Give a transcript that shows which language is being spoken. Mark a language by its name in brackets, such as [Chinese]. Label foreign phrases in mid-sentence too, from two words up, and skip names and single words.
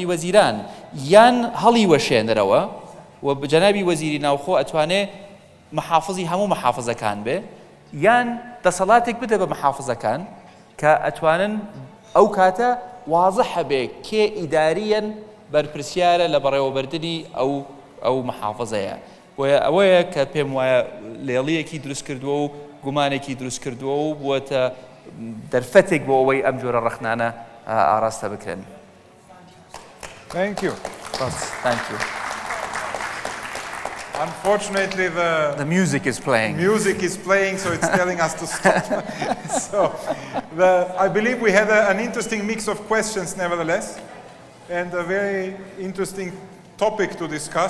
[Central Kurdish] وەزیران یان هەڵی وەشێنەرەوە و جەنابی وەزیری ناوخۆ ئەتوانێت محافظی هەموو محافظەکان بێ یان دەسەڵاتێک بدە بە محافظەکان کە ئەتوانن ئەو کاتە واضحە بێ کێ ئیداریەن بەرپرسیارە لە بەڕێوەبردننی ئەو محافظەیە بۆیە ئەوەیە کە پێم وایە لێڵیەکی دروست کردووە و گومانێکی دروست کردووە و بووەتە دەرفەتێک بۆ ئەوەی ئەم جۆرە ڕەخنانە ئاراستە بکرێن. [English] Thank you. Thank you. Unfortunately, The music is playing. music is playing, so it's telling us to stop. So, I believe we had an interesting mix of questions, nevertheless, and a very interesting topic to discuss.